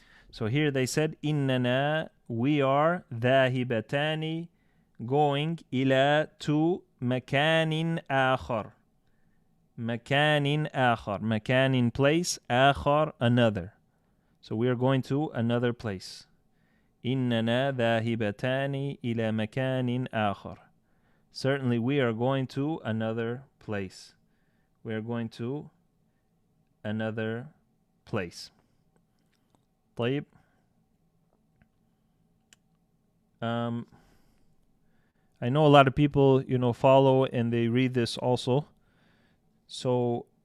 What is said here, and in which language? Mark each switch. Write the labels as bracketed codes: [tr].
[en] So here they said [ar] إننا, [en] we are [ar] ذاهبتان, [en] going [ar] إلى [en] to [ar] مكان آخر. مكان آخر. مكان [en] place, [ar] آخر [en] another. So we are going to another place. [ar] إننا ذاهبتان إلى مكان آخر. [en] Certainly we are going to another place. We are going to another place. [ar] طيب. [en] I know a lot of people, follow and they read this also. So